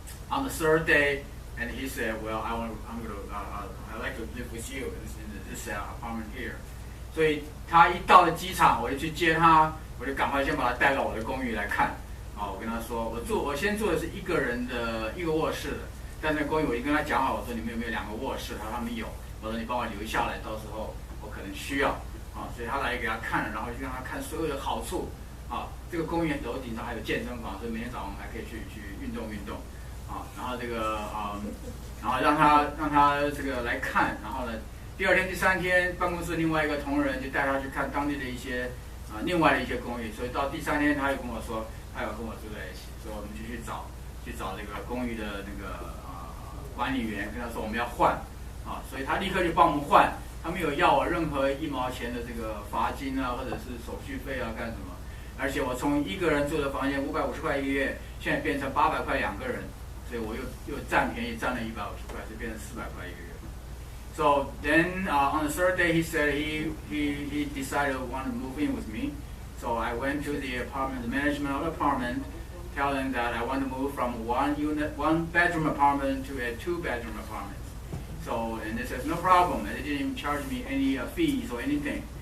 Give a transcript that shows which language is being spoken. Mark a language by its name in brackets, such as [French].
[English] On the third day, and he said, "Well, I'd like to live with you in this apartment here." [Chinese] 所以他一到了机场，我就去接他，我就赶快先把他带到我的公寓来看。我跟他说，我先住的是一个人的一个卧室的，但是公寓我就跟他讲好，我说你们有没有2个卧室？他说他们有，我说你帮我留下来，到时候我可能需要。所以他来给他看，然后就让他看所有的好处。这个公寓楼顶上还有健身房，所以每天早上我们还可以去运动。然后这个然后让他这个来看，然后呢，第2天、第3天，办公室另外一个同仁就带他去看当地的一些另外的一些公寓，所以到第3天他又跟我说，他要跟我住在一起，所以我们就去找这个公寓的那个管理员，跟他说我们要换所以他立刻就帮我们换。他没有要我任何1毛钱的这个罚金或者是手续费干什么，而且我从一个人住的房间550块1个月，现在变成800块2个人，所以我又占便宜，占了150块，就变成400块1个月。 [English] So then on the third day he said he decided to want to move in with me. So I went to the apartment, the management of the apartment, tell them that I want to move from one bedroom apartment to a 2-bedroom apartment. So, and they said, no problem. And they didn't even charge me any fees or anything.